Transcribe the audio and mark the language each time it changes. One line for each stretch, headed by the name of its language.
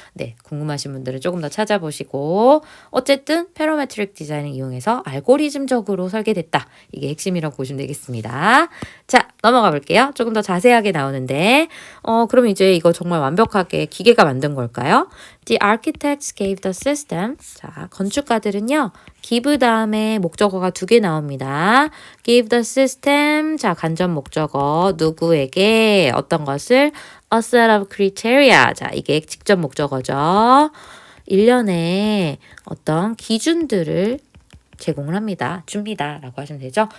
Korean: 네, 궁금하신 분들은 조금 더 찾아보시고 어쨌든 parametric 디자인을 이용해서 알고리즘적으로 설계됐다. 이게 핵심이라고 보시면 되겠습니다. 자, 넘어가 볼게요. 조금 더 자세하게 나오는데 그럼 이제 이거 정말 완벽하게 기계가 만든 걸까요?
English: The architects gave the system.
Korean: 자, 건축가들은요. give 다음에 목적어가 2개 나옵니다.
English: give the system.
Korean: 자, 간접 목적어 누구에게 어떤 것을
English: a set of criteria.
Korean: 자, 이게 직접 목적어죠. 일련의 어떤 기준들을 제공을 합니다. 줍니다. 라고 하시면 되죠.